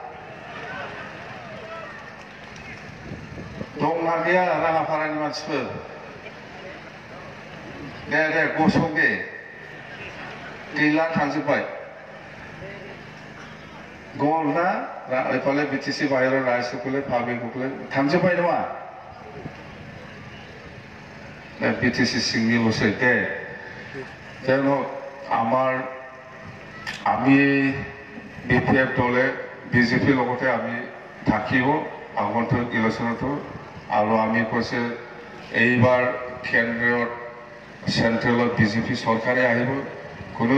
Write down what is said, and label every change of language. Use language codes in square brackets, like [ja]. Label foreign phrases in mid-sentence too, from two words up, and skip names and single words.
[brx] दंना गैया राङापारानि मानसिफोर दे गसं दे गैला थांजोब्बाय गलना एफाले BTC बाहेराव रायजोखौले पाब्लिकखौले थांजोब्बाय नङा BTC सिंनिल'सै दे [as] যেন আমাৰ আমি BPF দলে BJPৰ লগতে আমি থাকিব আগন্তুক ইলেকশ্যনতো আৰু আমি কৈছে এইবাৰ কেন্দ্ৰত চেন্ট্ৰেলত BJP চৰকাৰে আহিব কোনো